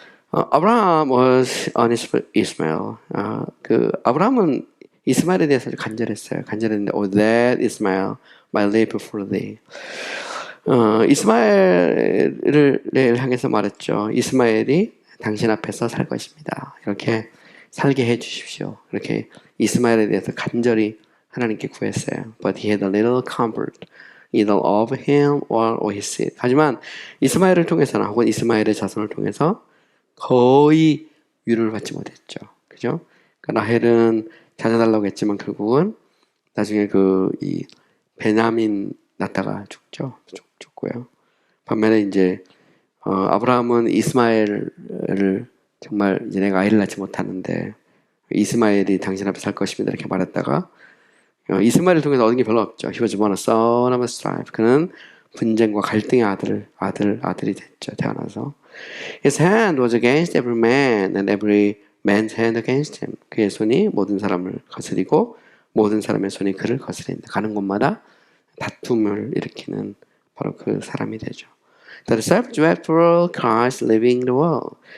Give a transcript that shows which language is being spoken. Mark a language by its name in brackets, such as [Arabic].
[English] 아브라함 was on Ishmael. [Korean] 아브라함은 이스마엘에 대해서 아주 간절했는데, [English] Oh, that Ishmael might live before thee. [Korean] 이스마엘을 향해서 말했죠. 이스마엘이 당신 앞에서 살 것입니다. 이렇게 살게 해주십시오. 이렇게 이스마엘에 대해서 간절히 하나님께 구했어요. [English] But he had a little comfort, either of him or of his seed. [Korean] 하지만 이스마엘을 통해서나 혹은 이스마엘의 자손을 통해서 거의 위로를 받지 못했죠. 그죠? 라헬은 찾아달라고 했지만 결국은 나중에 이 베냐민 낳다가 죽고요. 반면에 이제 아브라함은 이스마엘을 정말 이제 내가 아이를 낳지 못하는데 이스마엘이 당신 앞에 살 것입니다 이렇게 말했다가 이스마엘을 통해서 얻은 게 별로 없죠. [English] He was born a son of strife. [Korean] 그는 분쟁과 갈등의 아들이 됐죠. 태어나서. [English] His hand was against every man and every man's hand against him. [Korean] 그의 손이 모든 사람을 거스리고 모든 사람의 손이 그를 거스린다. 가는 곳마다 다툼을 일으키는 바로 그 사람이 되죠. [English] The disciples wept for Christ leaving the world.